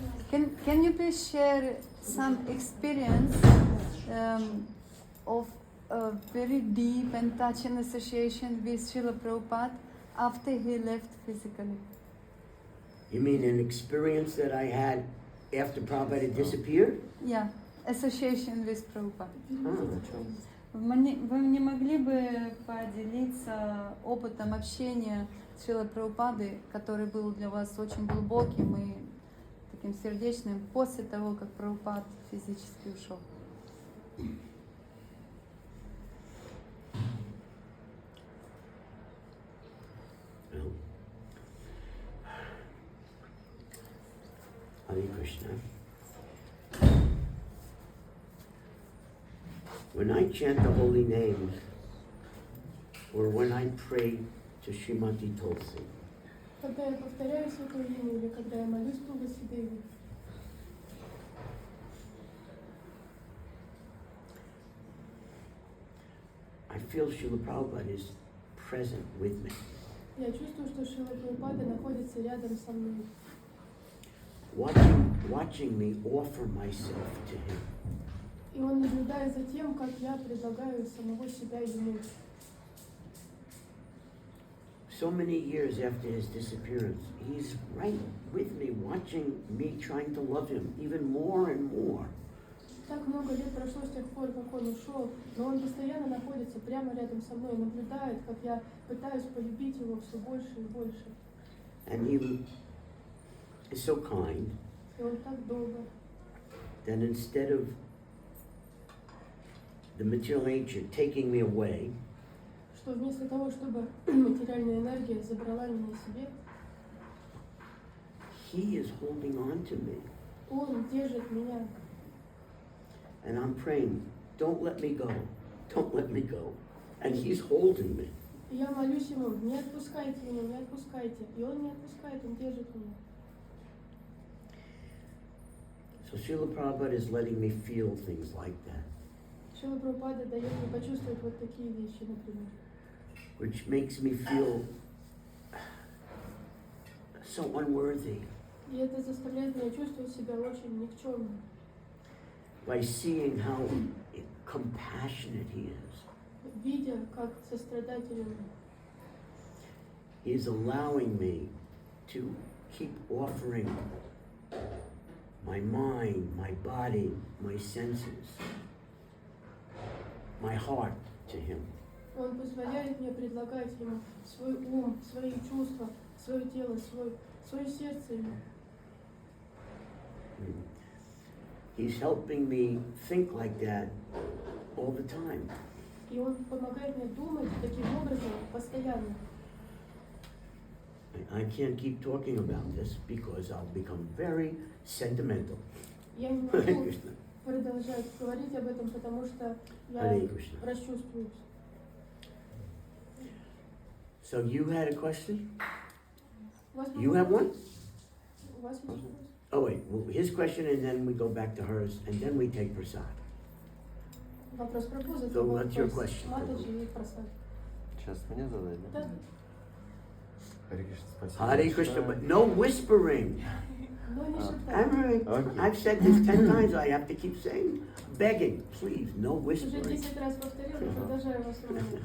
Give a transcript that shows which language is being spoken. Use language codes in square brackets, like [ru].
[en] Can you please share some experience of a very deep and touching association with Srila Prabhupada after he left physically? You mean an experience that I had after Prabhupada had disappeared? Yeah, association with Prabhupada. Oh. [ru] Вы не могли бы поделиться опытом общения с Шрилой Прабхупадой, который был для вас очень глубоким и таким сердечным после того, как Прабхупад физически ушел? [en] Hare Krishna. When I chant the holy names, or when I pray to Srimati Tulsi, [ru] Когда я повторяю святое имя или когда я молюсь Туляси Деви, [en] I feel Srila Prabhupada is present with me. [ru] я чувствую, что Шрила Прабхупада находится рядом со мной. [en] Watching me offer myself to him. [ru] И он наблюдает за тем, как я предлагаю самого себя ему. [en] So many years after his disappearance, he's right with me, watching me, trying to love him even more and more. [ru] Так много лет прошло с тех пор, как он ушел, но он постоянно находится прямо рядом со мной, наблюдает, как я пытаюсь полюбить его все больше и больше. [en] And he is so kind [ru] И он так долго. [en] that instead of the material nature taking me away, [ru] Что вместо того, чтобы материальная энергия забрала меня себе, [en] he is holding on to me. [ru] он держит меня. [en] And I'm praying, don't let me go, don't let me go. And he's holding me. [ru] И я молюсь ему, не отпускайте меня, не отпускайте. И он не отпускает, он держит меня. [en] So Srila Prabhupada is letting me feel things like that, [ru] Шрила Прабхупада дает мне почувствовать вот такие вещи, например. [en] which makes me feel so unworthy [ru] И это заставляет меня чувствовать себя очень никчемным. [en] by seeing how compassionate he is. [ru] Видя, как сострадателен [en] He is allowing me to keep offering my mind, my body, my senses, my heart to him. [ru] он позволяет мне предлагать ему свой ум, свои чувства, свое тело, свое сердце ему. [en] He's helping me think like that all the time. [ru] И он помогает мне думать таким образом постоянно. [en] I can't keep talking about this because I'll become very sentimental. [ru] Я не [en] Hare [ru] могу [en] Krishna. [ru] продолжать говорить об этом, потому что я [en] Hare Krishna. [ru] расчувствуюсь. [en] So you had a question? [ru] У вас [en] You have one? [ru] У вас есть вопрос? [en] Oh wait, well, his question and then we go back to hers and then we take prasad. [ru] Вопрос про Буза. So what's your question? Матаджи и просад. Сейчас мне задать, да? Да. Харе Кришна, спасибо. [en] Hare Krishna, but no whispering. [ru] Но не шептать. [en] Every, I've said this 10 times, I have to keep saying, begging, please, no [ru] Уже [en] whispering. [ru] 10 раз повторил, и продолжаю вас умолять.